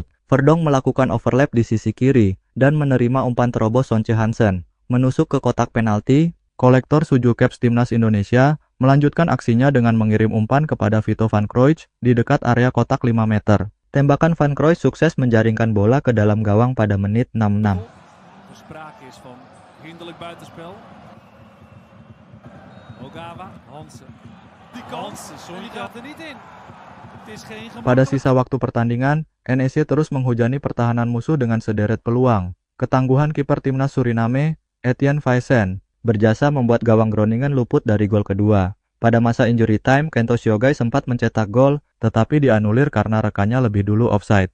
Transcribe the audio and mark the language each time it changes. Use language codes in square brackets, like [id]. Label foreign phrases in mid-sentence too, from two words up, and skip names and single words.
[id] Verdonk melakukan overlap di sisi kiri dan menerima umpan terobos Sonche Hansen. Menusuk ke kotak penalti, kolektor Suju Caps Timnas Indonesia melanjutkan aksinya dengan mengirim umpan kepada Vito van Kroijs di dekat area kotak 5 meter. Tembakan van Kroijs sukses menjaringkan bola ke dalam gawang pada menit 66. [nl] Er sprake is van vriendelijk buitenspel. Ogawa, Hansen. Die kans, die gaat er niet in. Het is geen [id] Pada [nl] gemakkelijk. [id] sisa waktu pertandingan, NEC terus menghujani pertahanan musuh dengan sederet peluang. Ketangguhan kiper timnas Suriname, Etienne Vaesen, berjasa membuat gawang Groningen luput dari gol kedua. Pada masa [en] injury time, [id] Kento Siogai sempat mencetak gol, tetapi dianulir karena rekannya lebih dulu offside.